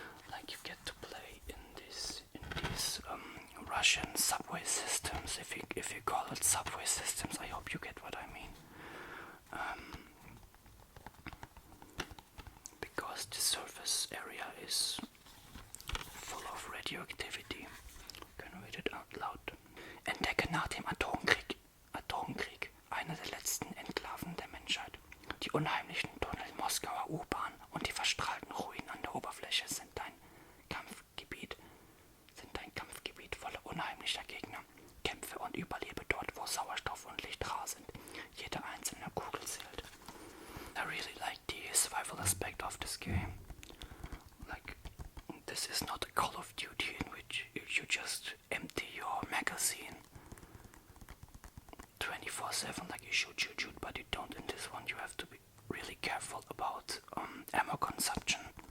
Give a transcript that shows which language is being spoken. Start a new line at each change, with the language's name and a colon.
English: Like, you get to play in these Russian subway systems. If you call it subway systems, I hope you get what I mean. Because the surface area is full of radioactivity. Can read it out loud.
German: Entdecke nach dem Atomkrieg, eine der letzten Enklaven der Menschheit. Die unheimlichen Tunnel Moskauer U-Bahn und und die verstrahlten Ruinen an der Oberfläche sind dein Kampfgebiet voller unheimlicher Gegner. Kämpfe und überlebe dort, wo Sauerstoff und Licht rar sind. Jede einzelne Kugel zählt.
English: I really like the survival aspect of this game. Like, this is not a Call of Duty in which you just empty your magazine 24/7, like you shoot, but you don't. In this one you have to be really careful about ammo consumption.